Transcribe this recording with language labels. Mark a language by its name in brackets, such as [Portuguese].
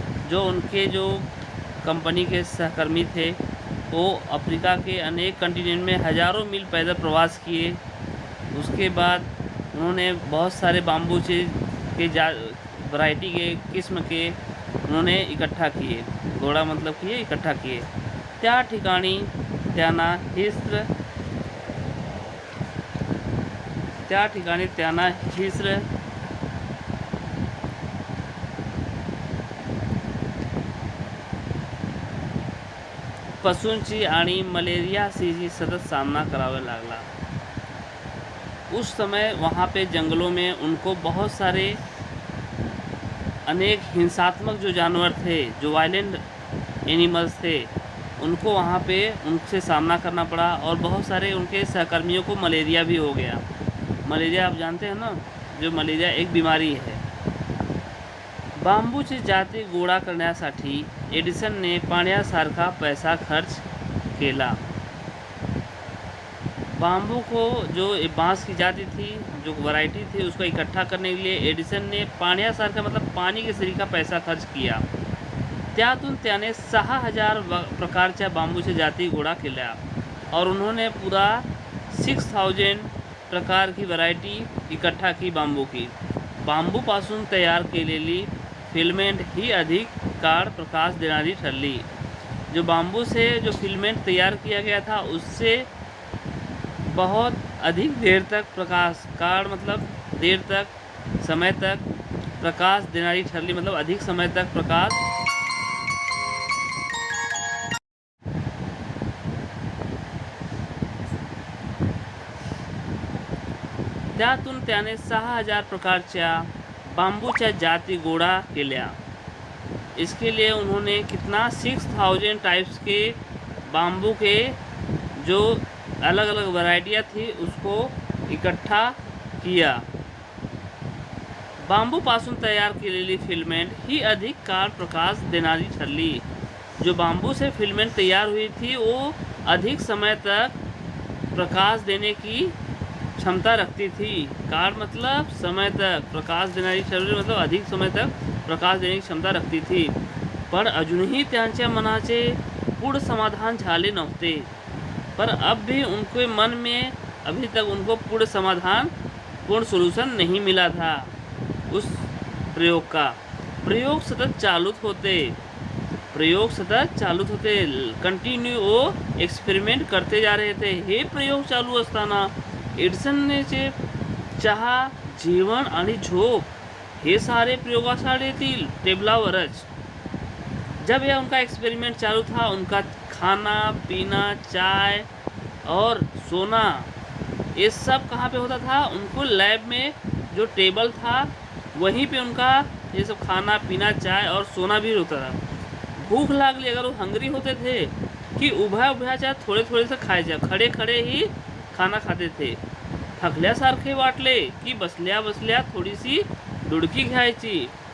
[Hindi] जो उनके जो कंपनी के सहकर्मी थे वो अफ्रीका के अनेक कंटिनेंट में हज़ारों मील पैदल प्रवास किए। उसके बाद उन्होंने बहुत सारे बाम्बूचे के वैरायटी के किस्म के उन्होंने इकट्ठा किए। घोड़ा मतलब किए, इकट्ठा किए। [Marathi] त्या ठिकाणी त्यांना हिस्र पशूंची आणि मलेरियाशी सतत सामना करावा लागला। [Hindi] उस समय वहाँ पे जंगलों में उनको बहुत सारे अनेक हिंसात्मक जो जानवर थे, जो वायलेंट एनिमल्स थे, उनको वहाँ पे उनसे सामना करना पड़ा। और बहुत सारे उनके सहकर्मियों को मलेरिया भी हो गया। मलेरिया आप जानते हैं ना, जो मलेरिया एक बीमारी है। [Marathi] बांबूची जाती गोळा करण्यासाठी एडिसनने पाण्यासारखा पैसा खर्च केला। [Hindi] बाम्बू को जो बांस की जाति थी, जो वैरायटी थी, उसको इकट्ठा करने के लिए एडिसन ने पाण्यासारखा मतलब पानी के सरी का पैसा खर्च किया। [Marathi] त्यातून त्याने 6000 प्रकारच्या बांबूच्या जाती गोळा केल्या [Hindi] और उन्होंने पूरा 6000 प्रकार की वैरायटी इकट्ठा की बांबू की। [Marathi] बांबूपासून तयार केलेली फिल्मेंट ही अधिक काळ प्रकाश देणारी ठरली। [Hindi] जो बांबू से जो फिल्मेंट तैयार किया गया था, उससे बहुत अधिक देर तक प्रकाश, काळ मतलब देर तक, समय तक प्रकाश [Marathi] देणारी ठरली, [Hindi] मतलब अधिक समय तक प्रकाश। [Marathi] त्यातून त्याने 6000 प्रकारच्या बांबूच्या जाती गोळा केल्या। [Hindi] इसके लिए उन्होंने कितना 6000 टाइप्स के बांबू के जो अलग अलग वैरायटियाँ थी उसको इकट्ठा किया। [Marathi] बांबूपासून तयार केलेली फिल्मेंट ही अधिक काळ प्रकाश देणारी ठरली। [Hindi] जो बांबू से फिल्मेंट तैयार हुई थी वो अधिक समय तक प्रकाश देने की क्षमता रखती थी। काळ मतलब समय तक, [Marathi] प्रकाश देणारी ठरली [Hindi] मतलब अधिक समय तक प्रकाश देने की क्षमता रखती थी। [Marathi] पण अजूनही त्यांच्या मनाचे पूर्ण समाधान झाले नव्हते। [Hindi] पर अब भी उनके मन में अभी तक उनको पूर्ण समाधान, पूर्ण सोल्यूशन नहीं मिला था उस प्रयोग का। [Marathi] प्रयोग सतत चालूच होते, [Hindi] कंटिन्यू वो एक्सपेरिमेंट करते जा रहे थे। [Marathi] हे प्रयोग चालू असताना एडिसनने चहा, जेवण आणि झोप हे सारे प्रयोगशाळेतील टेबलावरच। [Hindi] जब यह उनका एक्सपेरिमेंट चालू था, उनका खाना पीना, चाय और सोना, ये सब कहाँ पे होता था? उनको लैब में जो टेबल था वहीं पे उनका ये सब खाना पीना, चाय और सोना भी होता था। [Marathi] भूख लागली, [Hindi] अगर वो हंग्री होते थे कि उभ्या चाहे थोड़े थोड़े से खायचे, खड़े खड़े ही खाना खाते थे। [Marathi] थकल्यासारखे वाटले की बसल्या बसल्या थोडीशी डुडकी घ्यायची।